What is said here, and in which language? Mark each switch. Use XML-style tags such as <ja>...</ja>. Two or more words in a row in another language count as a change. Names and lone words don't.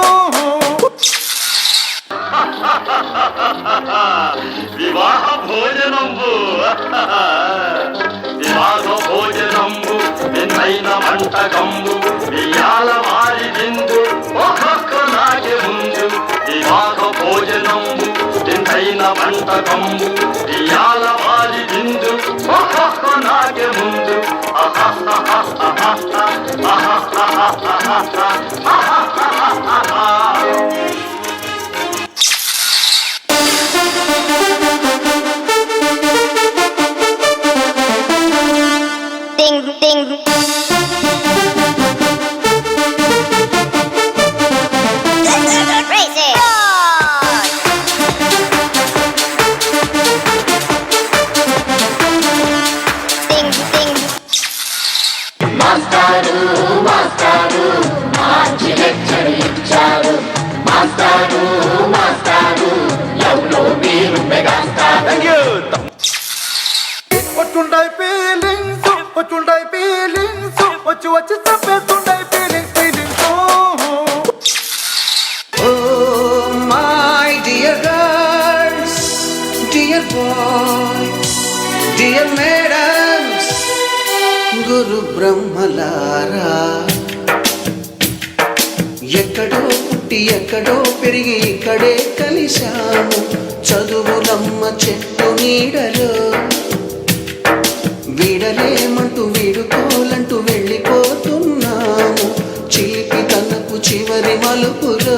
<te>వివాహ భోజనంబు, వివాహ భోజనంబు, నిన్నైన వంటకంబు, ఇయాల వారి విందు, ఒక్కొక్క నాటి ముందు. వివాహ భోజనంబు, నిన్నైన వంటకంబు, ఇయాల వారి విందు, ఒక్కొక్క నాటి ముందు.</te> <en>Ding, ding. Crazy. Ding, ding.</en> <te>మాస్టారు మాస్టారు మంచి లెక్చర్ ఇచ్చారు. మాస్టారు మాస్టారు లవ్లో మీరు మెగాస్టార్. వచ్చుంటాయి ఫీలింగ్స్, వచ్చుంటాయి ఫీలింగ్స్, వచ్చి వచ్చి తప్పేస్తుంటాయి ఫీలింగ్స్, ఫీలింగ్స్.</te> <en>Oh my dear girls, dear boys, dear madams,</en> <te>గురు బ్రహ్మలారా. ఎక్కడో పుట్టి ఎక్కడో పెరిగి ఇక్కడే కలిశాము, చదువులమ్మ చెట్టు నీడలో. వీడలేమంటూ వీడుకోలంటూ వెళ్ళిపోతున్నాము, చిలిపి తనకు చివరి మలుపులో.</te>